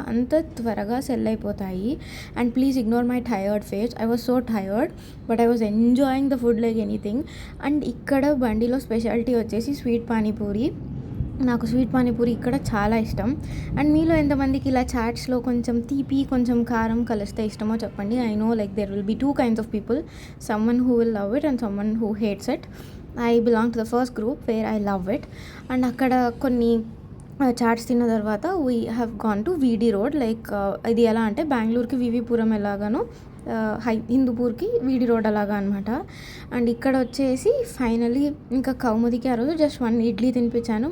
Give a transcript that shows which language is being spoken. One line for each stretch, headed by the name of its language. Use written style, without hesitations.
Telugu: అంత త్వరగా సెల్ అయిపోతాయి.
English: And please ignore my tired face. I was so tired but I was enjoying the food like anything.
Telugu: And ఇక్కడ బండిలో speciality వచ్చేసి sweet panipuri. నాకు sweet panipuri ఇక్కడ చాలా ఇష్టం. అండ్ మీలో ఎంతమందికి ఇలా చాట్స్లో కొంచెం తీపి కొంచెం కారం కలిస్తే ఇష్టమో చెప్పండి.
English: I know like there will be 2 kinds of people, someone who will love it and someone who hates it. I belong to the first group where I love it.
Telugu: And అక్కడ కొన్ని చాట్స్ తిన్న తర్వాత
English: we have gone to
Telugu: వీడి road. Like ఇది ఎలా అంటే బెంగళూరుకి వివిపురం ఎలాగానో హిందూపూర్కి వీడి రోడ్ అలాగా అనమాట. అండ్ ఇక్కడ వచ్చేసి ఫైనలీ ఇంకా కౌముదికి ఆ రోజు జస్ట్ 1 ఇడ్లీ తినిపించాను.